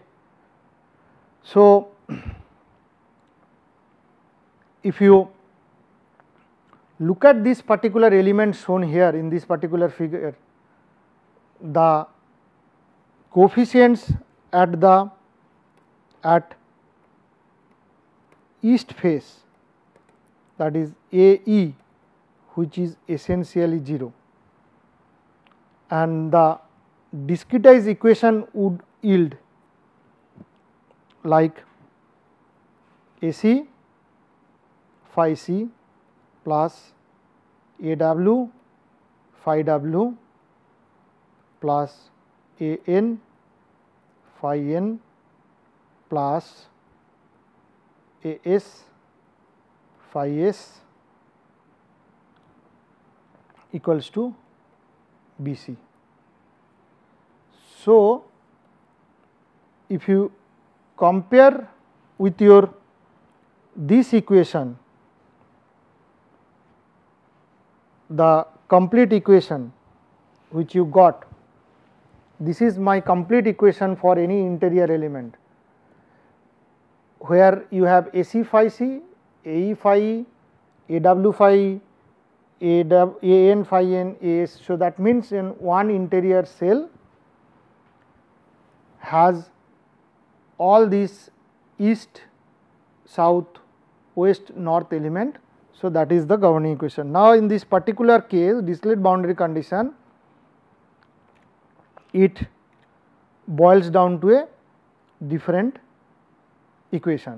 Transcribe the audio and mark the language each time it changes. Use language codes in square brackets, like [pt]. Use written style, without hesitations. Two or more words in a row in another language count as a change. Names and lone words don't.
[en] So, if you look at this particular element shown here in this particular figure, the coefficients at east face, that is AE, which is essentially 0, and the discretized equation would yield like AC phi C plus AW phi W plus AN phi N plus AS phi S equals to BC. So, if you compare with your this equation, the complete equation which you got, this is my complete equation for any interior element, where you have AC phi C, AE phi E, AW phi E, AN phi N, AS. So, that means in one interior cell has all these east, south, west, north element. So, that is the governing equation. Now, in this particular case, distillate boundary condition, it boils down to a different equation.